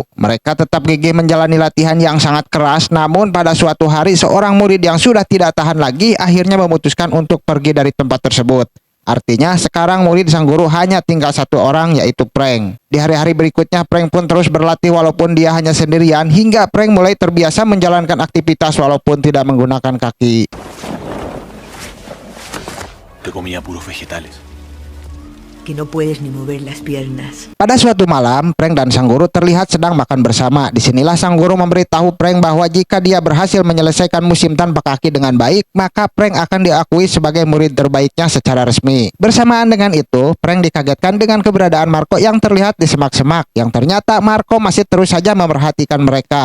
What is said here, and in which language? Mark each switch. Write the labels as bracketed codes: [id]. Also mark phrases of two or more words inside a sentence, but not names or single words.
[id] Mereka tetap gigih menjalani latihan yang sangat keras, namun pada suatu hari seorang murid yang sudah tidak tahan lagi akhirnya memutuskan untuk pergi dari tempat tersebut. Artinya sekarang murid sang guru hanya tinggal 1 orang, yaitu Prank. Di hari-hari berikutnya Prank pun terus berlatih walaupun dia hanya sendirian, hingga Prank mulai terbiasa menjalankan aktivitas walaupun tidak menggunakan kaki. [es] Que comía puros vegetales. Que no puedes ni mover las piernas. [id] Pada suatu malam, Prank dan sang guru terlihat sedang makan bersama. Disinilah sang guru memberitahu Prank bahwa jika dia berhasil menyelesaikan musim tanpa kaki dengan baik, maka Prank akan diakui sebagai murid terbaiknya secara resmi. Bersamaan dengan itu, Prank dikagetkan dengan keberadaan Marco yang terlihat di semak-semak, yang ternyata Marco masih terus saja memperhatikan mereka.